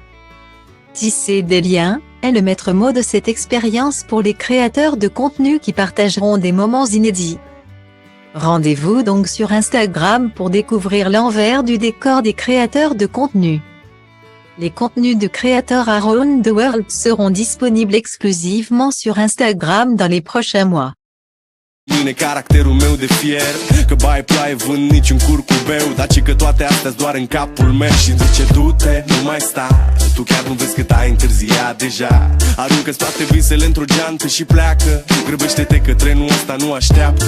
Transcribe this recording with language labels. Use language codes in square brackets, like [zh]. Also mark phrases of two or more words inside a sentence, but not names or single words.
[fr] Tisser des liens est le maître mot de cette expérience pour les créateurs de contenu qui partageront des moments inédits. Rendez-vous donc sur Instagram pour découvrir l'envers du décor des créateurs de contenu. Les contenus de Creator Around the World seront disponibles exclusivement sur Instagram dans les prochains mois. [ro] Mine caracterul meu de fier, că baie ploaie vând niciun curcubeu, dar ci că toate astea doar în capul meu. Și zice du-te, nu mai sta, tu chiar nu vezi cât ai întârziat deja. Aruncă-ți toate visele într-o geantă și pleacă, grăbește-te că trenul ăsta nu așteaptă.